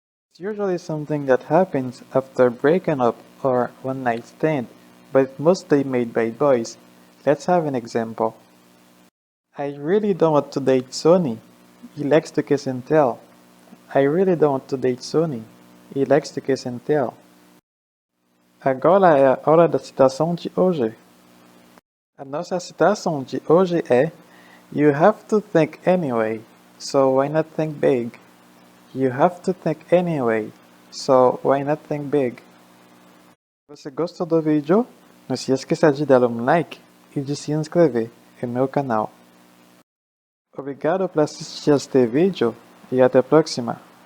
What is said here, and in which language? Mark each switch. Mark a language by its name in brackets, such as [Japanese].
[English] It's usually something that happens after breaking up or one night stand, but it's mostly made by boys. Let's have an example. I really don't want to date Sonny. He likes to kiss and tell. I really don't want to date Sonny. He likes to kiss and tell. [Portuguese] Agora é a hora da citação de hoje. A nossa citação de hoje é [English] You have to think anyway, so why not think big? You have to think anyway, so why not think big? [Portuguese] Se você gostou do vídeo, não se esqueça de dar um like e de se inscrever no meu canal. Obrigado por assistir este vídeo e até a próxima.